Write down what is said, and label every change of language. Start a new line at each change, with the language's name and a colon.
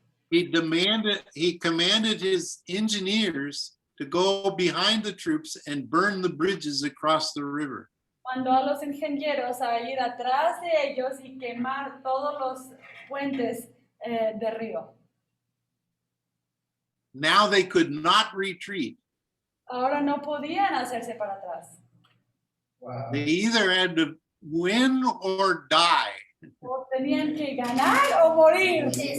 English: He commanded his engineers to go behind the troops and burn the bridges across the river.
Spanish: Mandó a los ingenieros a ir atrás de ellos y quemar todos los puentes de río.
English: Now they could not retreat.
Spanish: Ahora no podían hacerse para atrás.
English: Wow. They either had to win or die.
Spanish: O tenían que ganar o morir.